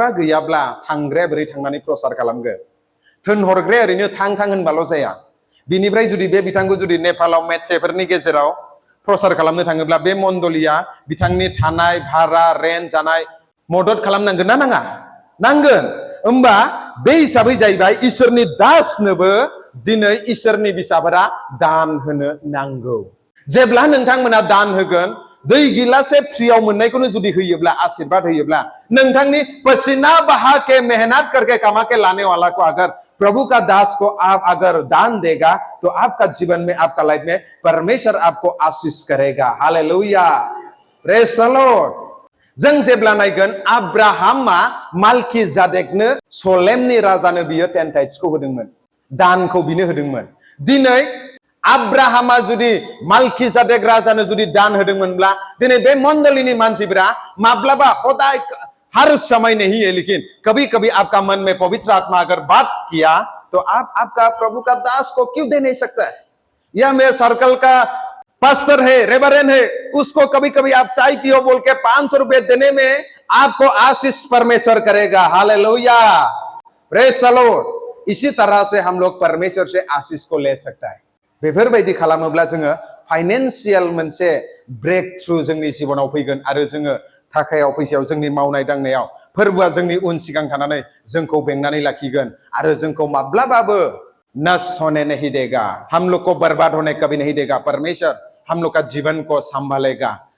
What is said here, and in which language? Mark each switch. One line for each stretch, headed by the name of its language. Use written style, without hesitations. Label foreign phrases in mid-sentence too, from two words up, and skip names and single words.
Bodo: गैयाब्ला थांग्राया बोरै थांनानै प्रसार खालामगोन थोनहरग्राया ओरैनो थां होनबाल' जाया बिनिफ्राय जुदि बे बिथांखौ जुदि नेपालाव मेटसेफोरनि गेजेराव प्रसार खालामनो थाङोब्ला बे मण्डलिया बिथांनि थानाय भारा रेन्ट जानाय मदद खालामनांगोन ना नाङा नांगोन होमबा बे हिसाबै जाहैबाय इसोरनि दासनोबो दिनै इसोरनि बिसाफोरा दान होनो नांगौ जेब्ला नोंथांमोना दान होगोन दै गिलासे फ्रियाव मोननायखौनो जुदि होयोब्ला आशीर्वाद होयोब्ला नोंथांनि पसीना बहा के मेहनत करके
Hindi: कमा के लाने वाला को अगर प्रभु का दास को आप अगर दान देगा तो आपका जीवन में आपका लाइफ में परमेश्वर आपको आशीष करेगा हालेलुया
English: praise the Lord
Bodo: जों जेब्ला नायगोन आब्राहामा मालकी जादेकनो सलेमनि राजानो बियो 10 टाइट्सखौ होदोंमोन दानखौ बिनो होदोंमोन दिनै आब्राहामा जुदि मालकी जादेक राजानो जुदि दान होदोंमोनब्ला दिनै बे मण्डलिनि मानसिफोरा माब्लाबा खदाय
Hindi: हर समय नहीं है लेकिन कभी कभी आपका मन में पवित्र आत्मा अगर बात किया तो आप आपका प्रभु का दास को क्यों दे नहीं सकता है या मेरे सर्कल का पास्टर है रेवरेंड है उसको कभी कभी आप चाय पियो बोल के 500 रुपए देने में आपको आशीष परमेश्वर करेगा हालेलुया प्रेज
English: the Lord
Hindi: इसी तरह से हम लोग परमेश्वर से आशीष को ले सकता है
Bodo: बेफोरबायदि खालामोब्ला जोङो फाइनेंशियल मोनसे ब्रेक थ्रु जोंनि जिबनाव फैगोन आरो जोङो थाखायाव फैसायाव जोंनि मावनाय दांनायाव फोरबोआ जोंनि उन सिगां थानानै जोंखौ बेंनानै लाखिगोन आरो जोंखौ माब्लाबाबो
Hindi: नष्ट होने नहीं देगा हम लोग को बर्बाद होने कभी नहीं देगा परमेश्वर हम लोग का जीवन को संभालेगा